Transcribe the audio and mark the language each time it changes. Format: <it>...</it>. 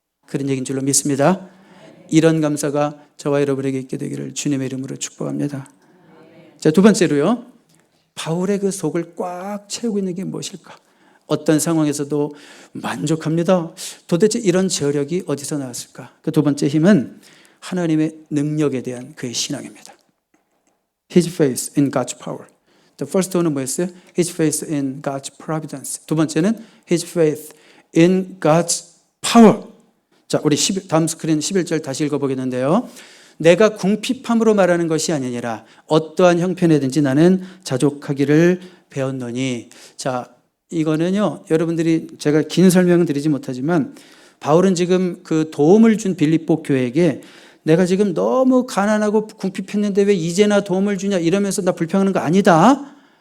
<ko>그런 얘기인 줄로 믿습니다. 이런 감사가 저와 여러분에게 있게 되기를 주님의 이름으로 축복합니다. 자, 두 번째로요. 바울의 그 속을 꽉 채우고 있는 게 무엇일까? 어떤 상황에서도 만족합니다. 도대체 이런 저력이 어디서 나왔을까? 그 두 번째 힘은 하나님의 능력에 대한 그의 신앙입니다.</ko> <en>His faith in God's power. The first one</en> <ko>은 뭐였어요?</ko> <en>His faith in God's providence.</en> <ko>두 번째는</ko> <en>His faith in God's power.</en> <ko>자, 우리 다음 스크린 11절 다시 읽어보겠는데요. 내가 궁핍함으로 말하는 것이 아니니라 어떠한 형편에든지 나는 자족하기를 배웠노니. 자, 이거는요 여러분들이 제가 긴 설명은 드리지 못하지만 바울은 지금 그 도움을 준 빌립보 교회에게 내가 지금 너무 가난하고 궁핍했는데 왜 이제나 도움을 주냐 이러면서 나 불평하는 거 아니다.</ko>